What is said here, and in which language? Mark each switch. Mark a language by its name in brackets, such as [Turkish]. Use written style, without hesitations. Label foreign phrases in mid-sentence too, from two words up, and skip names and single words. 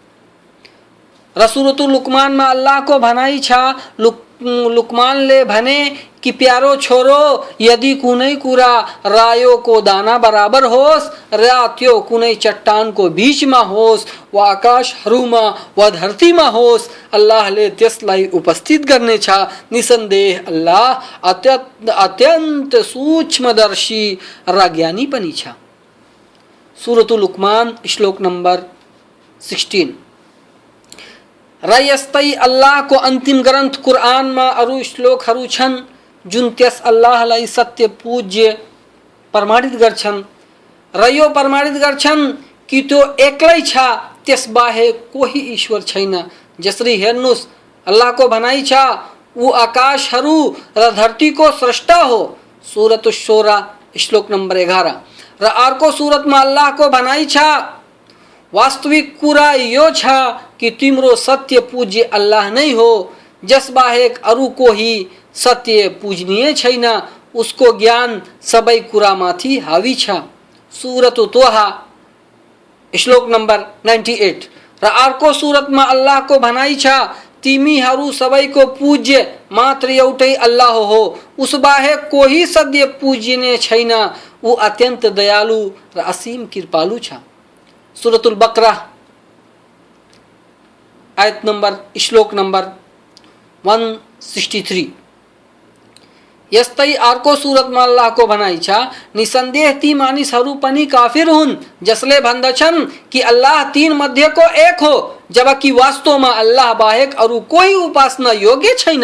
[Nepali] र सूरतुल लुकमानमा अल्लाहको भनाइ छ, लुकमानले भने कि प्यारो छोरो, यदि कुनै कुरा रायोको दाना बराबर होस् र त्यो कुनै चट्टानको बीचमा होस् वा आकाशहरूमा वा धरतीमा होस्, अल्लाहले त्यसलाई उपस्थित गर्नेछ। निसन्देह अल्लाह अत्यन्त सूक्ष्मदर्शी र ज्ञानी पनि छ। सूरतुल लुकमान श्लोक नंबर 16। र यस्तै अल्लाहको अन्तिम ग्रन्थ कुरानमा अरू श्लोकहरू छन् जुन त्यस अल्लाहलाई सत्य पूज्य प्रमाणित गर्छन् र यो प्रमाणित गर्छन् कि त्यो एक्लै छ, त्यसबाहेक कोही ईश्वर छैन। जसरी हेर्नुस्, अल्लाहको भनाइ छ, ऊ आकाशहरू र धरतीको स्रष्टा हो। सूरत शोरा श्लोक नंबर 11। र अर्को सूरतमा अल्लाहको भनाइ छ, वास्तविक कुरा यो छ कि तिम्रो सत्य पूज्य अल्लाह नै हो, जसबाहेक अरू कोही सत्य पूजनीय छैन। उसको ज्ञान सबै कुरामाथि हावी छ। सूरत तोहा श्लोक नंबर 98। र अर्को सूरतमा अल्लाहको भनाइ छ, तिमीहरू सबैको पूज्य मात्र एउटै अल्लाह हो, उसबाहेक कोही सत्य पूजनीय छैन। ऊ अत्यन्त दयालु र असीम कृपालु छ। सूरतुल बकरा आयत नंबर श्लोक नंबर 163। यस्तै अर्को सूरतमा अल्लाहको भनाइ छ, निसन्देह ती मानिसहरू पनि काफिर हुन् जसले भन्दछन् कि अल्लाह तीन मध्येको एक हो, जबकि वास्तवमा अल्लाह बाहेक अरू कोही उपासना योग्य छैन।